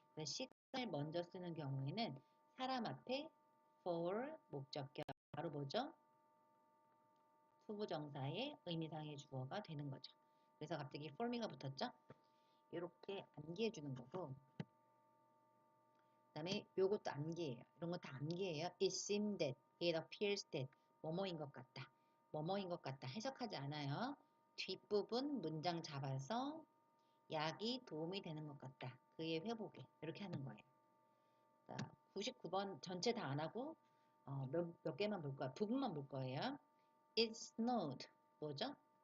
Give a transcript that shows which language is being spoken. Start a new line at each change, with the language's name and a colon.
Korean: 시간을 먼저 쓰는 경우에는 사람 앞에 for 목적격 바로 뭐죠? 투부정사의 의미상의 주어가 되는 거죠. 그래서 갑자기
English: for me
Korean: 가 붙었죠? 이렇게 암기해 주는 거고, 그 다음에 요것도 암기예요. 이런 거 다 암기예요.
English: It seems that, it appears that,
Korean: 뭐뭐인 것 같다. 뭐뭐인 것 같다. 해석하지 않아요. 뒷부분 문장 잡아서 약이 도움이 되는 것 같다. 그의 회복에. 이렇게 하는 거예요. 자, 99번 전체 다 안 하고 몇 개만 볼 거야. 부분만 볼 거예요.
English: It snowed.
Korean: 뭐죠?